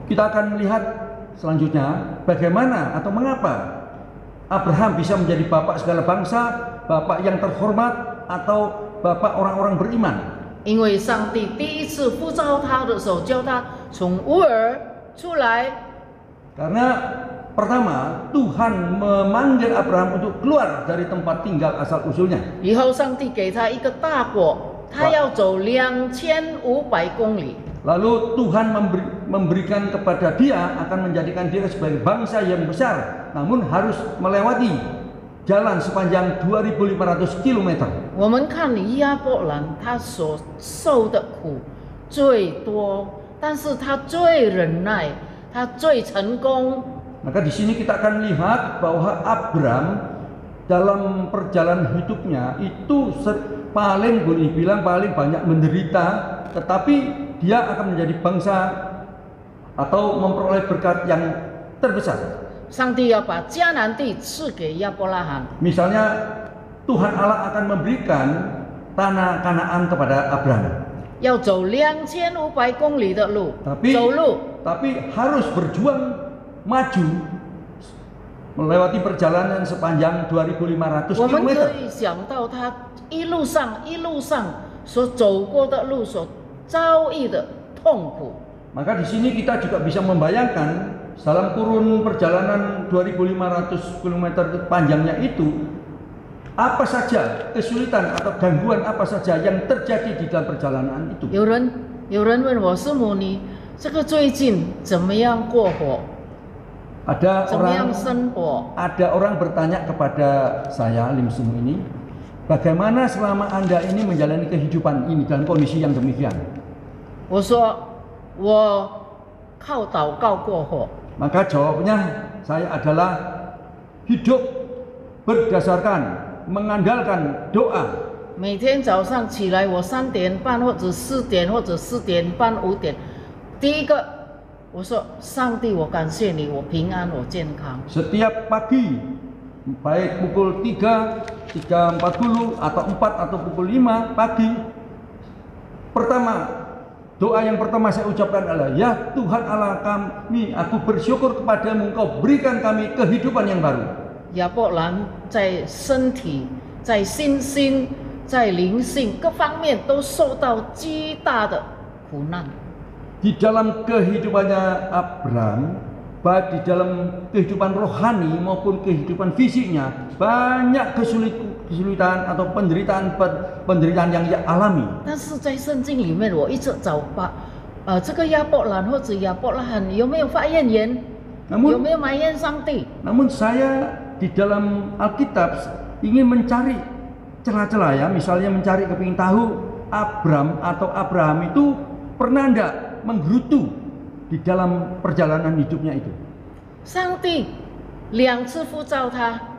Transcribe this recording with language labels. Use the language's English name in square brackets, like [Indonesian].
[Indonesian] Kita akan melihat selanjutnya bagaimana atau mengapa Abraham bisa menjadi bapak segala bangsa, bapak yang terhormat atau bapak orang-orang beriman. [Chinese] 因为上帝第一次呼召他的时候，叫他从乌尔出来。 [Indonesian] Karena pertama Tuhan memanggil Abraham untuk keluar dari tempat tinggal asal usulnya. [Chinese] 以后上帝给他一个大国，他要走2500公里。 [Indonesian] Lalu Tuhan memberikan kepada dia akan menjadikan dia sebagai bangsa yang besar, namun harus melewati jalan sepanjang 2500 km. [Chinese] 我们看亚伯兰，他所受的苦最多，但是他最忍耐，他最成功。 [Indonesian] Maka di sini kita akan lihat bahwa Abraham dalam perjalanan hidupnya itu paling boleh bilang paling banyak menderita, tetapi dia akan menjadi bangsa atau memperoleh berkat yang terbesar. [Chinese] 上帝要把迦南地赐给亚伯拉罕。 [Indonesian] Misalnya Tuhan Allah akan memberikan tanah Kanaan kepada Abraham. [Chinese] 要走2500公里的路， 走路。 [Indonesian] tapi harus berjuang maju melewati perjalanan sepanjang 2500 [Chinese] 我们 [Indonesian] km. [Chinese] 可以想到他一路上所走过的路，所遭遇的痛苦。 [Indonesian] Maka di sini kita juga bisa membayangkan dalam kurun perjalanan 2500 km panjangnya itu apa saja kesulitan atau gangguan apa saja yang terjadi di dalam perjalanan itu. [Chinese] 有人问我师母，你这个最近怎么样过活？ [Indonesian] Ada [Chinese] 怎么样生活？ [Indonesian] orang bertanya kepada saya Lim Sung ini, bagaimana selama Anda ini menjalani kehidupan ini dalam kondisi yang demikian? [Chinese] 我说我靠祷告过活。 [Indonesian] Maka jawabnya saya adalah hidup berdasarkan mengandalkan doa. [Chinese] 每天早上起来，我3点半或者4点或者4点半5点，第一个我说上帝，我感谢你，我平安，我健康。 [Indonesian] Setiap pagi baik pukul 3, 3.40 atau 4 atau pukul 5 pagi. Pertama, doa yang pertama saya ucapkan adalah, ya Tuhan Allah kami, aku bersyukur kepadamu, Engkau berikan kami kehidupan yang baru. [Chinese] 亚伯兰在身体、在心心、在灵性各方面都受到极大的苦难。 [Indonesian] Di dalam kehidupannya Abraham, baik di dalam kehidupan rohani maupun kehidupan fisiknya, banyak kesulitan atau penderitaan yang ia alami. [Chinese] 但是在圣经里面，我一直找这个亚伯兰或者亚伯拉罕有没有发怨言，有没有埋怨上帝？ [Indonesian] Namun saya di dalam Alkitab ingin mencari celah-celah ya, misalnya mencari kepingin tahu Abraham itu pernah enggak menggerutu di dalam perjalanan hidupnya itu. [Chinese] 上帝2次呼召他，